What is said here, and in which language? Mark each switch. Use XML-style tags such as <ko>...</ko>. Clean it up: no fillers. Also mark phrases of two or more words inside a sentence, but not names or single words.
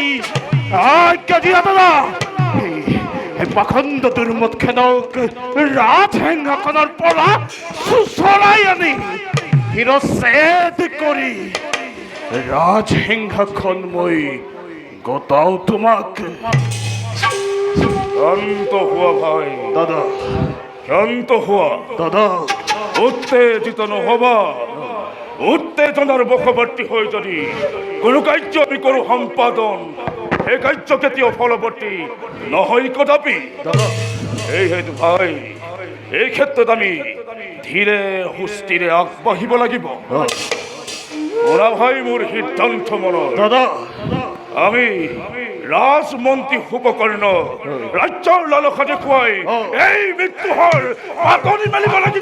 <as>আজ্ঞা দিয়া দাদা, এই পাখণ্ড দুৰ্মতখেনক ৰাজসিংহাসনৰ পৰা চুচৰাই আনি শিৰচ্ছেদ কৰি ৰাজসিংহাসন মই গতাও তোমাক। শান্ত হোৱা ভাই। দাদা শান্ত হওয়া, দাদা উত্তেজিত নহবা, উত্তেজনার মুখবর্তী হয়ে যদি কোনো কার্য আমি করু সম্পাদন, এই কার্য কেতিয়াও ফলবর্তী নহয় কদাপি। দাদা এই হেতু ভাই, এই ক্ষেত্ৰত আমি ধীৰে সুস্থিৰে আগবাঢ়িব লাগিব। ওরা ভাই মোৰ সিদ্ধান্ত মনত, দাদা আমি ৰাজমন্ত্ৰী উপকৰ্ণ ৰাজ্যৰ লালসা দেখুৱাই এই মৃত্যুহৰ পাতনি মেলিব লাগিব।</as>